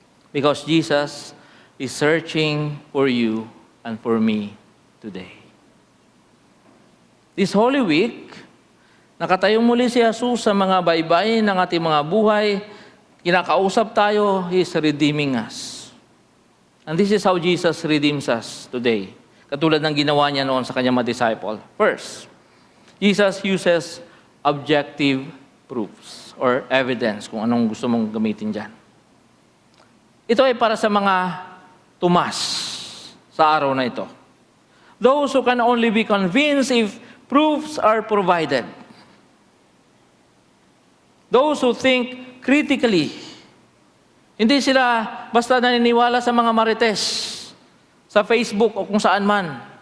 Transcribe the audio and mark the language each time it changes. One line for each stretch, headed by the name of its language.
English: Because Jesus is searching for you and for me today. This Holy Week,
Filipino: nakatayo muli si Jesus sa mga baybayin ng ating mga buhay. Kinakausap tayo,
English: He is redeeming us. And this is how Jesus redeems us today.
Filipino: Katulad ng ginawa niya noon sa kanyang mga disciple.
English: First, Jesus uses objective proofs or evidence,
Filipino: kung anong gusto mong gamitin dyan. Ito ay para sa mga tumas sa araw na ito.
English: Those who can only be convinced if proofs are provided. Those who think critically.
Filipino: Hindi sila basta naniniwala sa mga marites, sa Facebook o kung saan man.